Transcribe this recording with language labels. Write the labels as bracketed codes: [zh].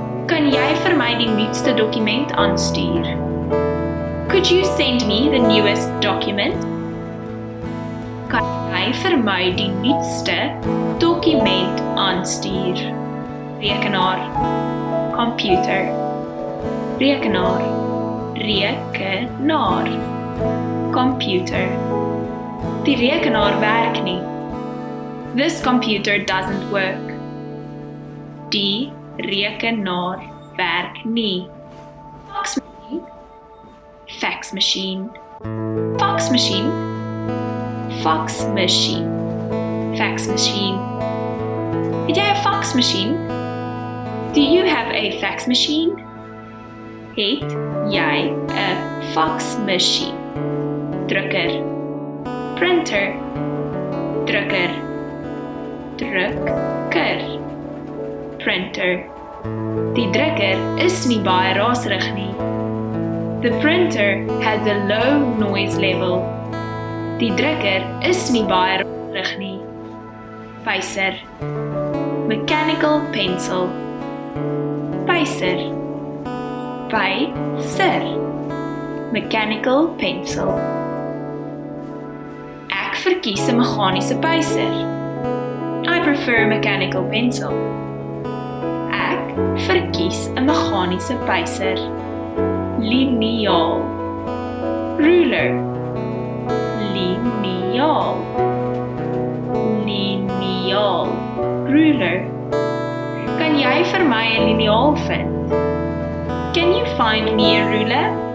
[af] Kan jy vir my die nuutste dokument aanstuur? [en] Could you send me the newest document? [af] Kan jy vir my die nuutste dokument aanstuur? Rekenaar. Computer. Rekenaar. Rekenaar. Computer. Die rekenaar werk nie. [en] This computer doesn't work. [af] Die rekenaar werk nie. [en] Fax machine, fax machine, fax machine, fax machine. [af] Het jy 'n fax machine? [en] Do you have a fax machine? [af] Het jy 'n fax machine? Drukker, printer, drukker, drukker, printer. Die drukker is nie baie raserig nie. [en] The printer has a low noise level. [af] Die drukker is nie baie raserig nie. [en] Pyser, mechanical pencil, [af] pyser, pyser, [en] mechanical pencil. [af] Ek verkies 'n meganiese pyser. [en] I prefer a mechanical pencil. [af] Ek verkies 'n meganiese pyser. Liniaal, ruler, liniaal, liniaal, ruler. Kan jy vir my 'n liniaal vind? [en] Can you find me a ruler?